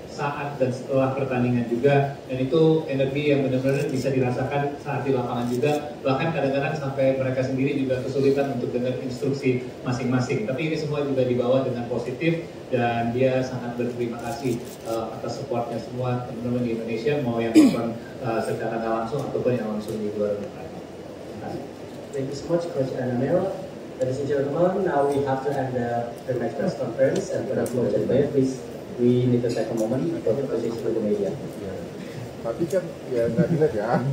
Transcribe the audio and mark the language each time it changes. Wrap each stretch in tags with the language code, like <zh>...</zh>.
<id>saat dan setelah pertandingan juga, dan itu energi yang benar-benar bisa dirasakan saat di lapangan juga, bahkan kadang-kadang sampai mereka sendiri juga kesulitan untuk dengar instruksi masing-masing. Tapi ini semua juga dibawa dengan positif, dan dia sangat berterima kasih atas supportnya semua teman-teman di Indonesia, mau yang nonton secara nggak langsung ataupun yang langsung di luar negeri. Terima kasih.</id> <en>Thank you so much, Coach Emil. Ladies and gentlemen, now we have to end the pre-match press conference, and for the coach and player, please, we need to take a moment for the position with the media.</en> <id>Tapi kan ya nggak dilihat ya.</id>